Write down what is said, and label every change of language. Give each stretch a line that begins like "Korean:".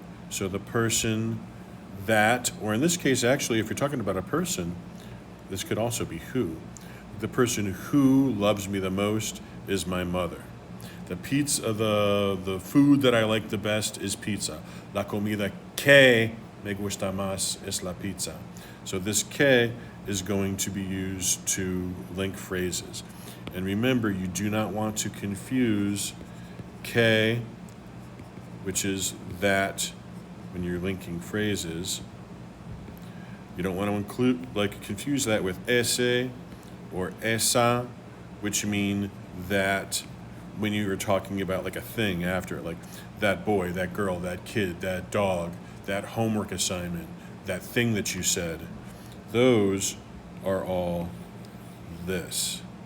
English: So the person that, or in this case, actually, if you're talking about a person, this could also be who. The person who loves me the most is my mother. The pizza, the food that I like the best is pizza.
Spanish: La comida que me gusta más es la pizza.
English: So this que is going to be used to link phrases. And remember, you do not want to confuse que, which is that, when you're linking phrases. You don't want to confuse that with ese or esa, which mean that when you are talking about like a thing after, like that boy, that girl, that kid, that dog, that homework assignment, that thing that you said, those are all this.